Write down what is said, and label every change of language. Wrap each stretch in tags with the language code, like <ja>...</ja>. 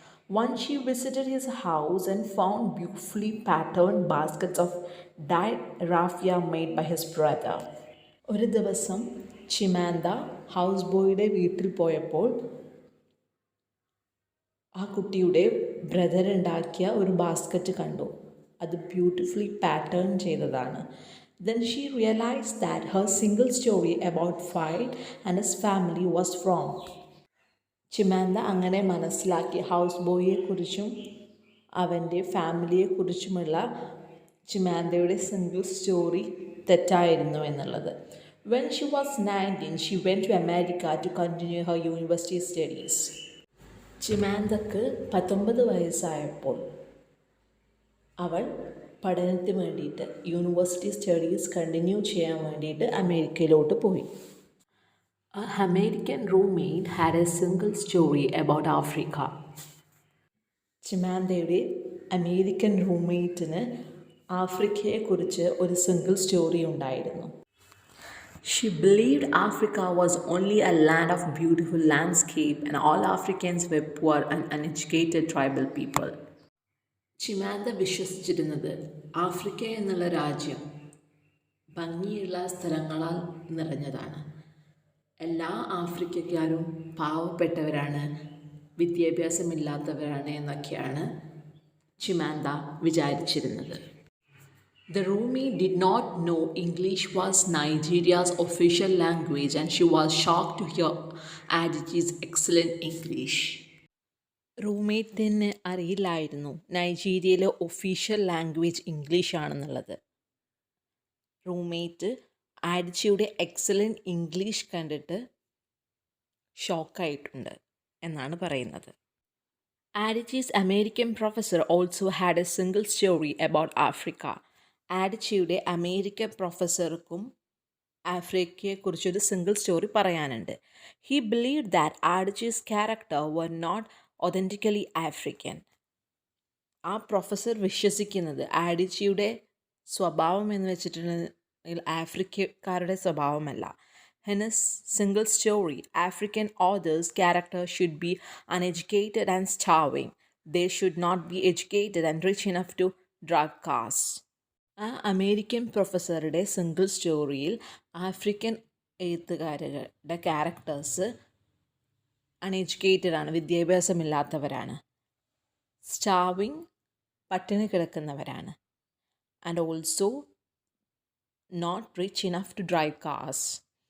<en>Once she visited his house and found beautifully patterned baskets of dyed raffia made by his brother.</en> <ml>ഒരു ദിവസം ചിമാന്ത house ബോയുടെ വീട്ടിൽ പോയപ്പോൾ ആ കുട്ടിയുടെ ബ്രദർ ഉണ്ടാക്കിയ ഒരു ബാസ്ക്കറ്റ് കണ്ടു. അത് ബ്യൂട്ടിഫുള്ളി പാറ്റേൺ ചെയ്തതാണ്.</ml> <en>Then she realized that her single story about Fayed and his family was wrong.</en> <ml>ചിമാന്ത അങ്ങനെ മനസ്സിലാക്കി ഹൗസ് ബോയിയെക്കുറിച്ചും അവൻ്റെ ഫാമിലിയെക്കുറിച്ചുമുള്ള ചിമാന്തയുടെ സിംഗിൾ സ്റ്റോറി തെറ്റായിരുന്നു എന്നുള്ളത്.</ml> <en>When she was 19, she went to America to continue her university studies.</en> <ml>ചിമാന്തക്ക് 19 വയസ്സായപ്പോൾ അവൾ പഠനത്തിന് വേണ്ടിയിട്ട് യൂണിവേഴ്സിറ്റി സ്റ്റഡീസ് കണ്ടിന്യൂ ചെയ്യാൻ വേണ്ടിയിട്ട് അമേരിക്കയിലോട്ട് പോയി.</ml> <en>A American roommate had a single story about Africa.</en> <ml>ചിമാന്തയുടെ American റൂംമേറ്റിന് ആഫ്രിക്കയെക്കുറിച്ച് ഒരു സിംഗിൾ സ്റ്റോറി ഉണ്ടായിരുന്നു.</ml> <en>She believed Africa was only a land of beautiful landscape and all Africans were poor and uneducated tribal people.</en> <ml>ചിമാന്ത വിശ്വസിച്ചിരുന്നത് Africa എന്നുള്ള രാജ്യം ഭംഗിയുള്ള സ്ഥലങ്ങളാൽ നിറഞ്ഞതാണ്. എല്ലാ ആഫ്രിക്കക്കാരും പാവപ്പെട്ടവരാണ്, വിദ്യാഭ്യാസമില്ലാത്തവരാണ് എന്നൊക്കെയാണ് ചിമാന്ത വിചാരിച്ചിരുന്നത്.</ml> <en>The roommate did not know English was Nigeria's official language and she was shocked to hear Adichie's excellent English.</en> <ml>റൂംമേറ്റിന് അറിയില്ലായിരുന്നു നൈജീരിയയിലെ official language English ആണെന്നുള്ളത്. Roommate ആഡിച്ചിയുടെ excellent English കണ്ടിട്ട് ഷോക്കായിട്ടുണ്ട് എന്നാണ് പറയുന്നത്.</ml> <en>Adichie's American professor also had a single story about Africa.</en> <ml>ആഡിച്ചിയുടെ American പ്രൊഫസർക്കും ആഫ്രിക്കയെക്കുറിച്ചൊരു single story പറയാനുണ്ട്.</ml> <en>He believed that Adichie's character were not authentically African.</en> <ml>ആ professor വിശ്വസിക്കുന്നത് ആഡിച്ചിയുടെ സ്വഭാവം എന്ന് വെച്ചിട്ടുണ്ടെങ്കിൽ ആഫ്രിക്കക്കാരുടെ സ്വഭാവമല്ല.</ml> <en>In his single story, African author's character should be uneducated and starving. They should not be educated and rich enough to drive cars.</en> <ml>ആ American പ്രൊഫസറുടെ single സ്റ്റോറിയിൽ African എഴുത്തുകാരുടെ characters uneducated ആണ്, വിദ്യാഭ്യാസമില്ലാത്തവരാണ്.</ml> <en>starving,</en> <ml>പട്ടിണി കിടക്കുന്നവരാണ്.</ml> <en>And also not rich enough to drive cars.</en>